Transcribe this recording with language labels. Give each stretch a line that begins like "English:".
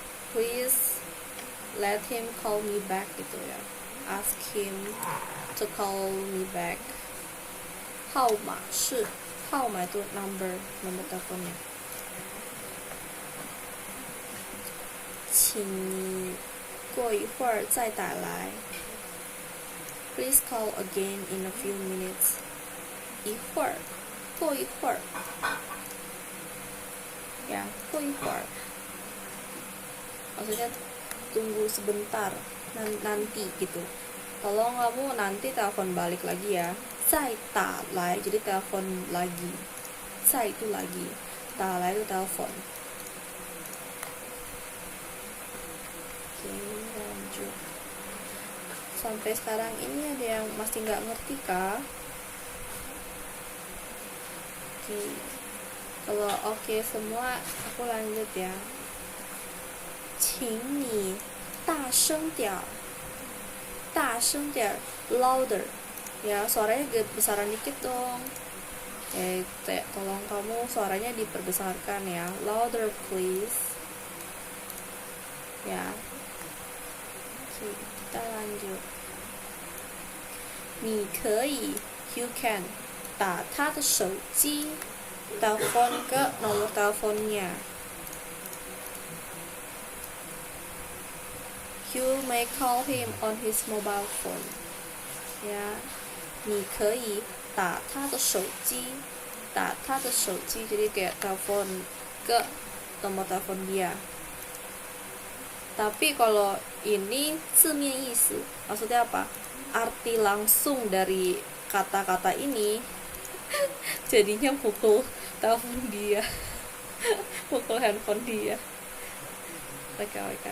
English: Please let him call me back
Indonesian: gitu ya,
English: ask him to call me back.
Chinese: 号码是号码
Indonesian: itu nomor teleponnya.
Chinese: 请你过一会儿再打来.
English: Please call again in a few minutes.
Chinese: 一会儿，过一会儿.
Indonesian: Ya,
Chinese: 过一会儿.
Indonesian: Maksudnya tunggu sebentar, nanti gitu. Tolong kamu nanti telepon balik lagi ya.
Chinese: 再打来
Indonesian: jadi telepon lagi. 再 itu lagi, 打来 itu telepon. Oke, lanjut. Sampai sekarang ini ada yang masih nggak ngerti kah? Oke. Kalau oke semua, aku lanjut ya.
Chinese: 请你大声点儿，大声点儿 louder.
Indonesian: Ya, suaranya besaran dikit dong. Tolong kamu suaranya diperbesarkan ya.
English: Louder please.
Indonesian: Ya. Oke, kita lanjut.
Chinese: 你可以
English: you can
Chinese: 打他的手机
Indonesian: telepon ke nomor teleponnya.
English: You may call him on his mobile phone.
Indonesian: Ya,
Chinese: 你可以打他的手机 打他的手机
Indonesian: jadi kayak telepon ke nomor telepon dia. Tapi kalau ini
Chinese: 字面意思
Indonesian: maksudnya apa? Arti langsung dari kata-kata ini jadinya pukul telepon dia, pukul handphone dia. Mereka.